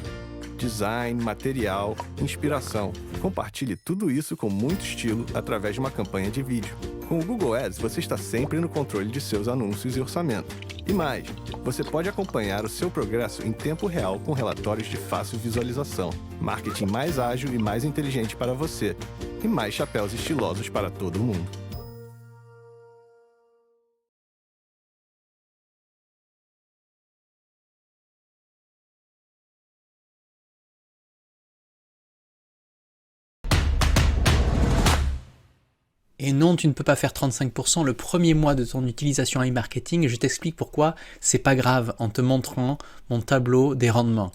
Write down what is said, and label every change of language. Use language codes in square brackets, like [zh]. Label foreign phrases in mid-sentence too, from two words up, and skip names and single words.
[pt] Design, material, inspiração. Compartilhe tudo isso com muito estilo através de uma campanha de vídeo. Com o Google Ads, você está sempre no controle de seus anúncios e orçamento. E mais, você pode acompanhar o seu progresso em tempo real com relatórios de fácil visualização. Marketing mais ágil e mais inteligente para você. e mais chapéus estilosos para todo mundo. [fr] Et non, tu ne peux pas faire 35% le premier mois de ton utilisation e-marketing, et je t'explique pourquoi c'est pas grave en te montrant mon tableau des rendements.